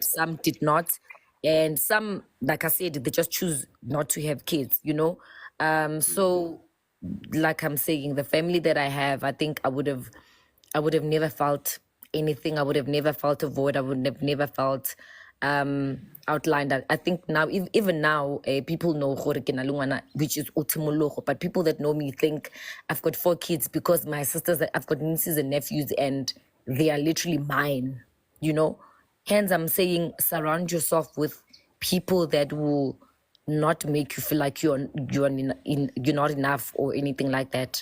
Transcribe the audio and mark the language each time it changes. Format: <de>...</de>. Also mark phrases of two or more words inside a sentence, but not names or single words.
<en>Some did not, and some, like I said, they just choose not to have kids. So like I'm saying, the family that I have, I think I would have never felt anything. I would have never felt a void. I would have never felt outlined. I think now, even now, people know</en> <tn>gore ke na le ngwana,</tn> <en>which is utimologo, but people that know me think I've got 4 kids because my sisters, I've got nieces and nephews, and they are literally mine. Hence I'm saying surround yourself with people that will not make you feel like you're not enough or anything like that.</en>